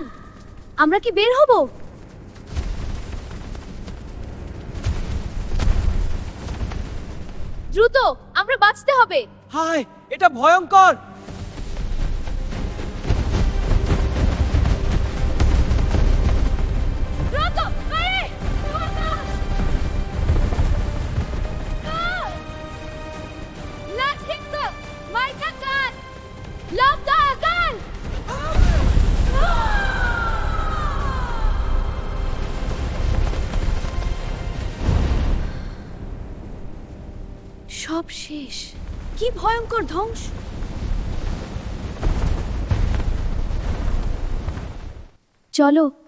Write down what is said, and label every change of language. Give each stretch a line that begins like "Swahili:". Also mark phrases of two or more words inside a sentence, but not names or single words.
Bangla: আমরা কি বের হব? দ্রুত, আমরা বাঁচতে হবে। হায়, এটা ভয়ঙ্কর। দ্রুত, বাইরে!
German: Lass hinter! Weitergehen! Lauf da, gehen!
Bangla: সব শেষ। কি ভয়ঙ্কর ধ্বংস! চলো।